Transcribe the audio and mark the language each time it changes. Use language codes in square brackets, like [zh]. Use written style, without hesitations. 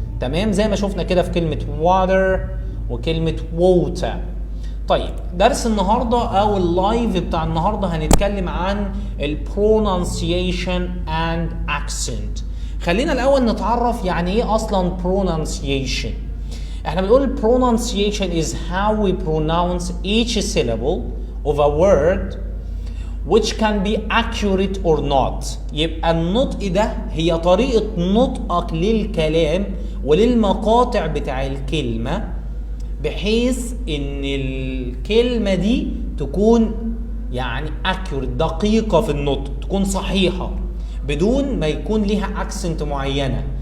[ar] تمام؟ زي ما شفنا كده في كلمه water وكلمه water. طيب درس النهارده او اللايف بتاع النهارده هنتكلم عن [en] pronunciation and accent. [ar] خلينا الاول نتعرف يعني ايه اصلا pronunciation. احنا بنقول [en] pronunciation is how we pronounce each syllable of a word which can be accurate or not. [ar] يبقى النطق ده هي طريقة نطقك للكلام وللمقاطع بتاع الكلمة، بحيث ان الكلمة دي تكون يعني accurate دقيقة في النطق، تكون صحيحة بدون ما يكون ليها اكسنت معينة.